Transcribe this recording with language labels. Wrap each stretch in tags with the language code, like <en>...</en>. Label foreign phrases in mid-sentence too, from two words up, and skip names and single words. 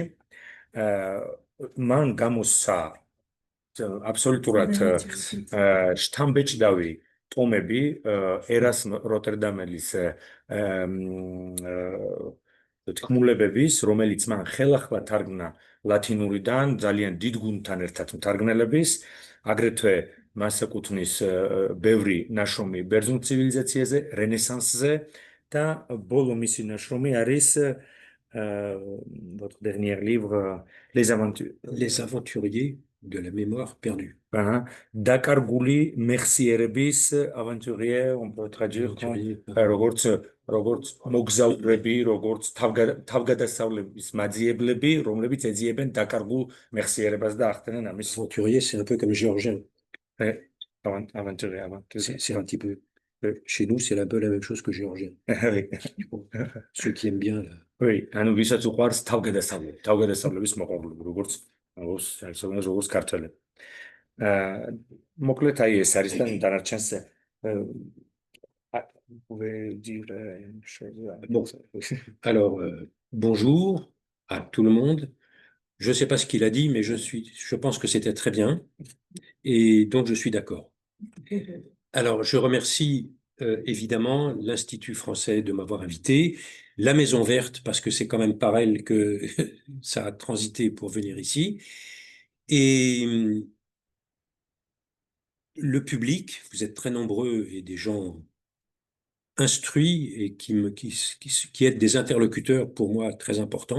<ka>მან გამოსცა აბსოლუტურად შთამბეჭდავი ტომები ერასმ როტერდამელის თქმულებების, რომელიც მან ხელახლა თარგმნა ლათინურიდან ძალიან დიდ გუნდთან ერთად მთარგმნელების, აგრეთვე მას ეკუთვნის ბევრი ნაშრომი ბერძნულ ცივილიზაციაზე, რენესანსზე და ბოლო მისი ნაშრომი არის</ka> <fr>votre dernier livre</fr> <ka>Les aventuriers de la mémoire perdue. დაკარგული მეხსიერების</ka> <fr>aventurier, on peut traduire</fr> <ka>როგორც მოგზაურები, როგორც თავგადასავლების მაძიებლები, რომლებიც ეძიებენ დაკარგულ მეხსიერებას და ახდენენ ამის.</ka> <fr>Aventurier, c'est un peu comme géorgien. Aventurier. C'est un petit peu. Chez nous, c'est un peu la même chose que géorgien. Ceux qui aiment bien. Oui,</fr> <ka>ანუ ვისაც უყვარს თავგადასავლების მოყვარული, როგორც ქართველები. მოკლედ აი ეს არის და დანარჩენს</ka> <fr>Bon. Alors, bonjour à tout le monde. Je ne sais pas ce qu'il a dit, mais je pense que c'était très bien. Et donc, je suis d'accord. Alors, je remercie évidemment l'Institut français de m'avoir invité, la Maison Verte, parce que c'est quand même par elle que ça a transité pour venir ici, et le public, vous êtes très nombreux et des gens instruits et qui êtes des interlocuteurs pour moi très importants.</fr>